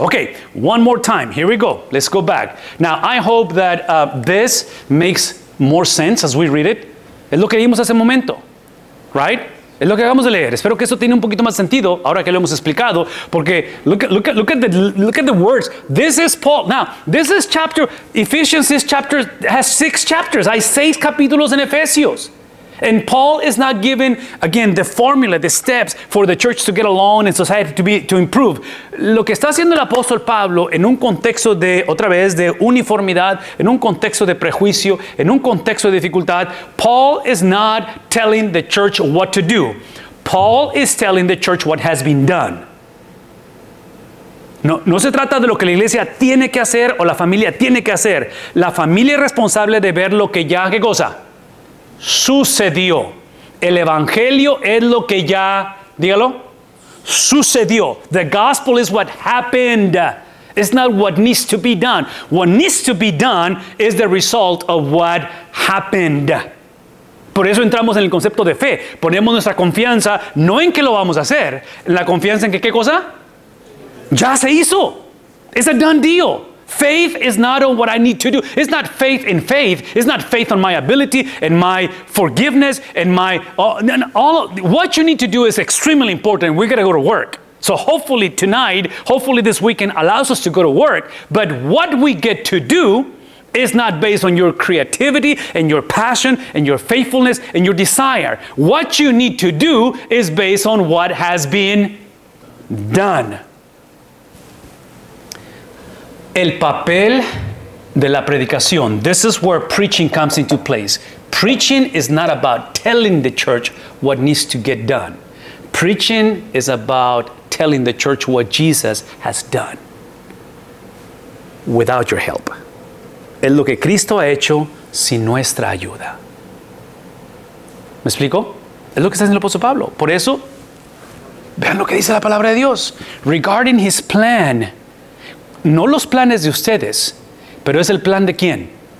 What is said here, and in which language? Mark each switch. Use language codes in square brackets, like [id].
[en] Okay, one more time. Here we go. Let's go back. Now, I hope that this makes more sense as we read it. [es] Es lo que vimos hace un momento. [en] Right? [es] Es lo que acabamos de leer. Espero que eso tiene un poquito más sentido ahora que lo hemos explicado, porque [en] look at the words. This is Paul. Now, this is chapter, Ephesians, this chapter has 6 chapters. [es] Hay 6 capítulos en Efesios. [en] And Paul is not giving, again, the formula, the steps for the church to get along and society to improve. [es] Lo que está haciendo el apóstol Pablo en un contexto de, otra vez, de uniformidad, en un contexto de prejuicio, en un contexto de dificultad, [en] Paul is not telling the church what to do. Paul is telling the church what has been done. [es] No se trata de lo que la iglesia tiene que hacer o la familia tiene que hacer. La familia es responsable de ver lo que ya, ¿qué cosa? Sucedió. El evangelio es lo que ya, dígalo, sucedió. [en] The gospel is what happened. It's not what needs to be done. What needs to be done is the result of what happened. [es] Por eso entramos en el concepto de fe. Ponemos nuestra confianza no en que lo vamos a hacer, la confianza en que, ¿qué cosa? Ya se hizo. [en] It's a done deal. Faith is not on what I need to do. It's not faith in faith. It's not faith on my ability and my forgiveness and my what you need to do is extremely important. We got to go to work. So hopefully tonight, hopefully this weekend allows us to go to work. But what we get to do is not based on your creativity and your passion and your faithfulness and your desire. What you need to do is based on what has been done. [es] El papel de la predicación. [en] This is where preaching comes into place. Preaching is not about telling the church what needs to get done. Preaching is about telling the church what Jesus has done without your help. [es] Es lo que Cristo ha hecho sin nuestra ayuda. ¿Me explico? Es lo que está diciendo el apóstol Pablo. Por eso, vean lo que dice la palabra de Dios. [en] Regarding his plan. [es] No los planes de ustedes, pero es el plan de quién.